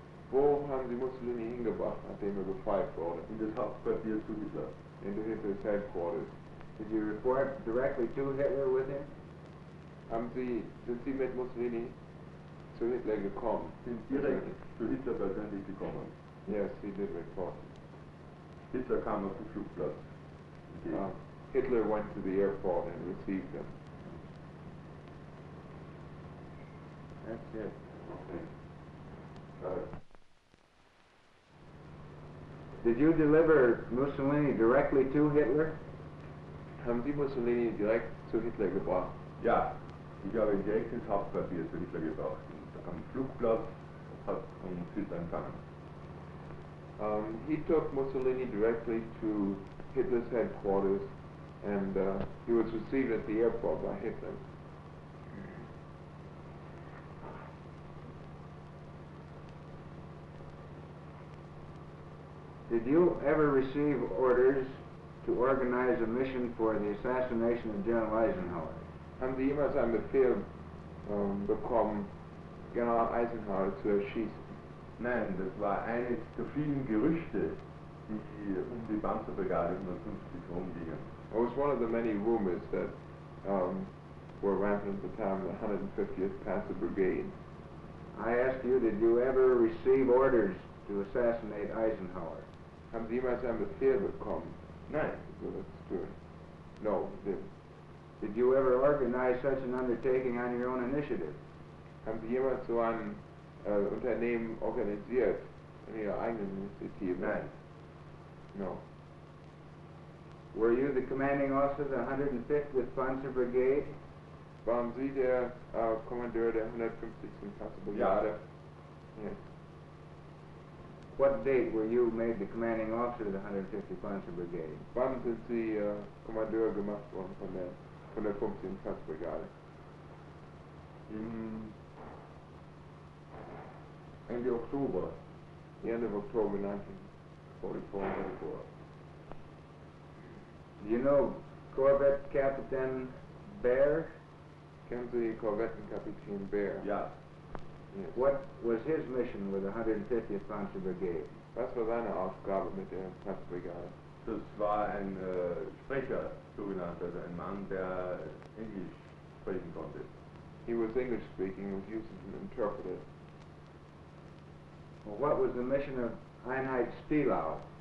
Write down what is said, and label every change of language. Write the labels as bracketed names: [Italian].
[German] Wo haben sie Mussolini hingebracht, nachdem befreit wurde? In das Hauptquartier zu Hitler. [English] Into Hitler's headquarters. Did you report directly to Hitler with him? [German] Sind Sie mit Mussolini zu Hitler gekommen? Sind direkt zu Hitler persönlich gekommen. [English] Yes, he did report. [German] Hitler kam auf den Flugplatz. [English] Hitler went to the airport and received him. That's it. Okay. Did you deliver Mussolini directly to Hitler? [German] Haben Sie Mussolini direkt zu Hitler gebracht? Ja, ich habe ihn direkt ins Hauptquartier zu Hitler gebracht. Am Flugplatz hat uns Hitler empfangen. [English] He took Mussolini directly to Hitler's headquarters, and he was received at the airport by Hitler. Did you ever receive orders to organize a mission for the assassination of General Eisenhower? [German] Haben Sie jemals einen Befehl bekommen, General Eisenhower zu erschießen? Nein, das war eines der vielen Gerüchte, die die Panzerbrigade 150 rumgingen. [English] It was one of the many rumors that were rampant at the time of the 150th Panzer Brigade. I asked you, did you ever receive orders to assassinate Eisenhower? [German] Haben Sie jemals einen Befehl bekommen? Nein. [English] So that's true. No, didn't. Did you ever organize such an undertaking on your own initiative? [German] Haben Sie jemals so ein Unternehmen organisiert in Ihrer eigenen Initiative? Nein. [English] No. Were you the commanding officer of the 150th Panzer Brigade? [German] Waren Sie der Kommandeur der 150. Panzerbrigade? Ja. [English] Yes. What date were you made the commanding officer of the 150th Panzer Brigade? [German] Wann sind Sie Kommandeur gemacht worden von der 15. Panzerbrigade? Ende Oktober. [English] The end of October 1944. Do you know Corvette Captain Bear? [German] Kennen Sie Korvettenkapitän Bear? Ja. [English] Yes. What was his mission with the 150th Panzer Brigade? [German] Was war seine Aufgabe mit der Panzerbrigade? Das war ein Sprecher, sogenannter, also ein Mann, der Englisch sprechen konnte. [English] He was English speaking, was used as an interpreter. Well, what was the mission of Einheit Stielau?